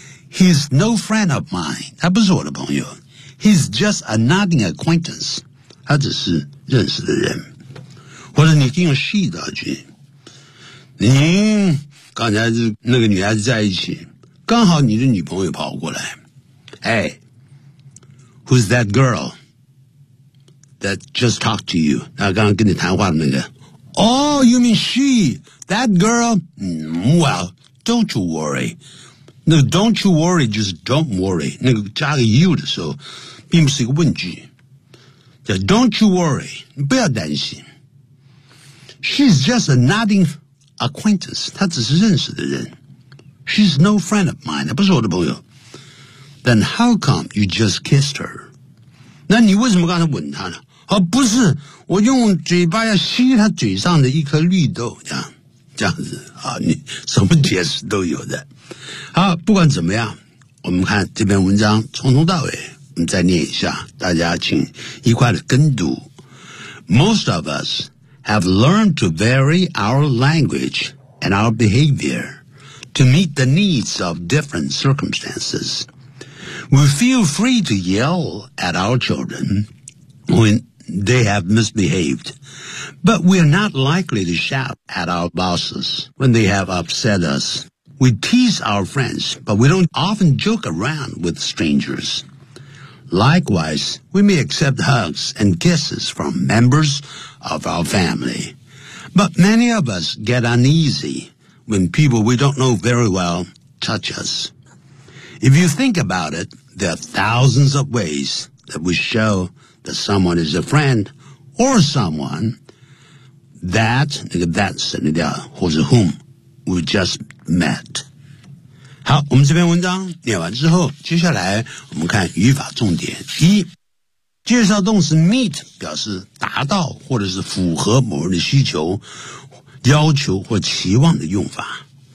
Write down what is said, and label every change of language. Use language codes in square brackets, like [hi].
[en] He's no friend of mine. [zh] 他不是我的朋友。 [en] He's just a nodding acquaintance. [zh] 他只是认识的人。或者你可以用细道具。你刚才是那个女孩子在一起，刚好你的女朋友跑过来。 [en] Hey, who's that girl that just talked to you? [zh] 那刚刚跟你谈话的那个。 [en] Oh, you mean she... That girl, well, don't you worry. [zh] 那个 [en] don't you worry [zh] 就是 [en] don't worry. [zh] 那个加个 you 的时候并不是一个问句。 [en] 叫 don't you worry, [zh] 不要担心。 [en] She's just a nodding acquaintance, [zh] 她只是认识的人。 [en] She's no friend of mine, [zh] 她不是我的朋友。 [en] Then how come you just kissed her? [zh] 那你为什么刚才吻他呢？哦，不是，我用嘴巴要吸他嘴上的一颗绿豆，这样子啊，你什么解释都有的。好，不管怎么样，我们看这篇文章从头到尾，我们再念一下，大家请一块的跟读。 [en] Most of us have learned to vary our language and our behavior to meet the needs of different circumstances. We feel free to yell at our children when they have misbehaved, but we are not likely to shout at our bosses when they have upset us. We tease our friends, but we don't often joke around with strangers. Likewise, we may accept hugs and kisses from members of our family. But many of us get uneasy when people we don't know very well touch us. If you think about it, there are thousands of ways that we show that someone is a friend or someone that's whom we just met. [zh] 好，我们这篇文章念完之后，接下来我们看语法重点。一，介绍动词 meet 表示达到或者是符合某人的需求、要求或期望的用法。